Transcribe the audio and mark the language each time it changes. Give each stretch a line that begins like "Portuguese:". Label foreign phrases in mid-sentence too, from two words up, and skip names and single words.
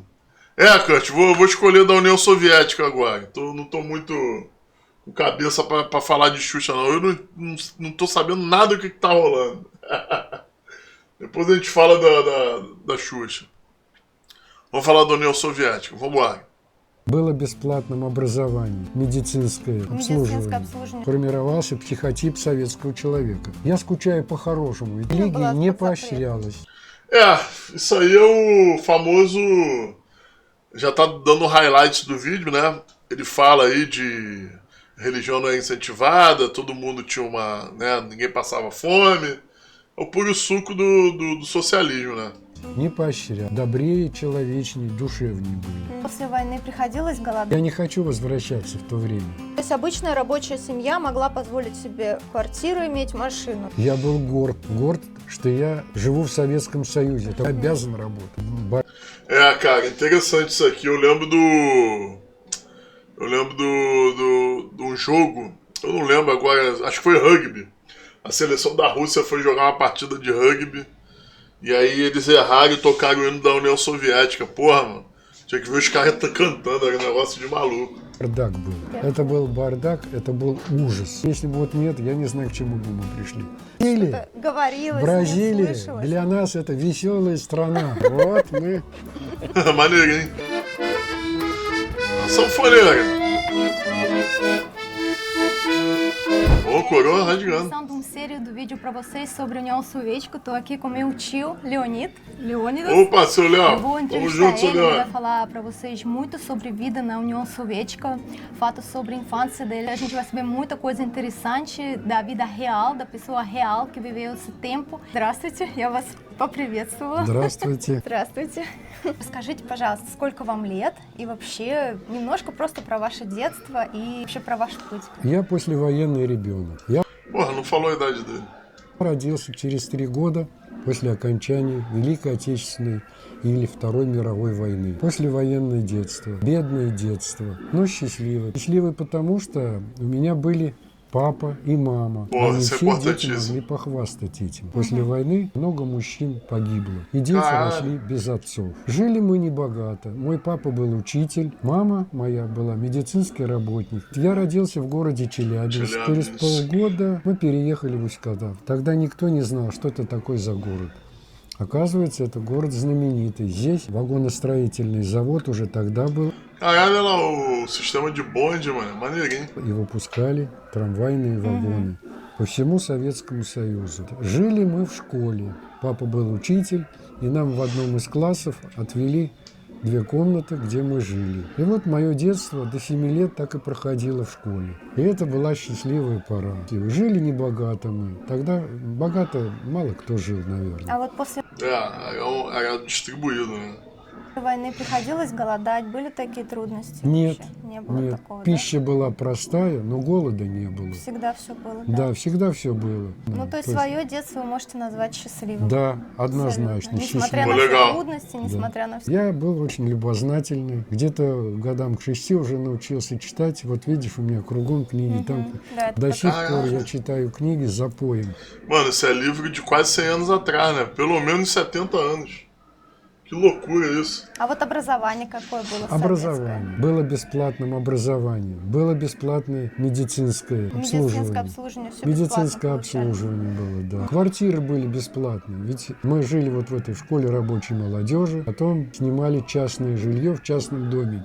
Portuguese: Kurt, vou escolher da União Soviética agora. Então não tô muito com cabeça pra falar de Xuxa, não. Eu não tô sabendo nada do que tá rolando. Depois a gente fala da Xuxa. Vamos falar da União Советская. Vamos lá.
Russian: Было бесплатным образование, медицинское обслуживание. Формировался психотип советского человека. Я скучаю по-хорошему, ведь религия не поощрялась.
Portuguese: Isso aí é o famoso... Já tá dando highlights do vídeo, né? Ele fala aí de religião não é incentivada, todo mundo tinha uma... né? Ninguém passava fome. É o puro suco do socialismo, né?
Russian: Не поощрял. Добрее, человечнее, душевнее были. После войны приходилось голодать? Я не хочу возвращаться в то время. То есть обычная рабочая семья могла позволить себе квартиру, иметь машину? Я был горд, что я живу в Советском Союзе. Это обязан работать.
Portuguese: Cara, interessante isso aqui. Eu lembro de um jogo, eu não lembro agora, acho que foi rugby. A seleção da Rússia foi jogar uma partida de rugby. E aí eles erraram e tocaram o hino da União Soviética. Porra, mano. Tinha que ver os caras cantando, era um negócio de maluco.
Russian: Бардак был. Это был бардак, это был ужас. Если бы вот нет, я не знаю, к чему бы мы пришли. Или говорилось, Бразилия для нас это веселая страна. Вот мы.
Portuguese: Maneiro, hein? Sanfoneira. Ô, coroa rasgando. Um sério do vídeo para vocês sobre a União Soviética. Estou aqui com meu tio, Leonidas. Opa, seu Léo. Eu vou entrevistar ele, ele vai falar para vocês muito sobre vida na União Soviética, fatos sobre a infância dele. A gente vai saber muita coisa interessante da vida real, da pessoa real que viveu esse tempo.
Russian: Здравствуйте, я вас поприветствую. Здравствуйте. Здравствуйте. Скажите, пожалуйста, сколько вам лет и вообще немножко просто про ваше детство и вообще про ваш путь. Я послевоенный ребенок.
Portuguese: Porra, não falou a idade dele.
Russian: Родился через 3 года после окончания Великой Отечественной или Второй мировой войны. Послевоенное детство, бедное детство, но счастливое. Счастливое потому, что у меня были папа и мама. Они все дети могли похвастать этим. После войны много мужчин погибло, и дети росли без отцов. Жили мы небогато. Мой папа был учитель, мама моя была медицинский работник. Я родился в городе Челябинск. Через полгода мы переехали в Усть-Катав. Тогда никто не знал, что это такое за город. Оказывается, это город знаменитый. Здесь вагоностроительный завод уже тогда был.
Portuguese: Caralho, lá o sistema de bonde, mano, maneirinho.
Russian: И выпускали трамвайные вагоны по всему Советскому Союзу. Жили мы в школе. Папа был учитель, и нам в одном из классов отвели 2 комнаты, где мы жили. И вот мое детство до 7 лет так и проходило в школе. И это была счастливая пора. Жили небогато мы. Тогда богато мало кто жил, наверное. А вот после
Portuguese: Era distribuído, né?
Russian: войны приходилось голодать? Были такие трудности? Нет, Не было нет. такого, Пища была простая, но голода не было. Всегда все было, Да, всегда все было. Ну, то есть свое детство вы можете назвать счастливым? Да, однозначно. Несмотря на Счастливым. все трудности, несмотря на все... Я был очень любознательный. Где-то годам к 6 уже научился читать. Вот видишь, у меня кругом книги. Там Да, это до сих пор я читаю книги за поем.
Portuguese: Mano, esse é livro de quase 100 anos atrás, né? Pelo menos 70 anos. Que loucura isso.
Russian: А вот образование какое было Образование. Было бесплатным образование. Было бесплатное медицинское Медицинское обслуживание. обслуживание, все Медицинское обслуживание было, да. Квартиры были бесплатные. Ведь мы жили вот в этой школе рабочей молодежи, потом снимали частное жилье в частном домике.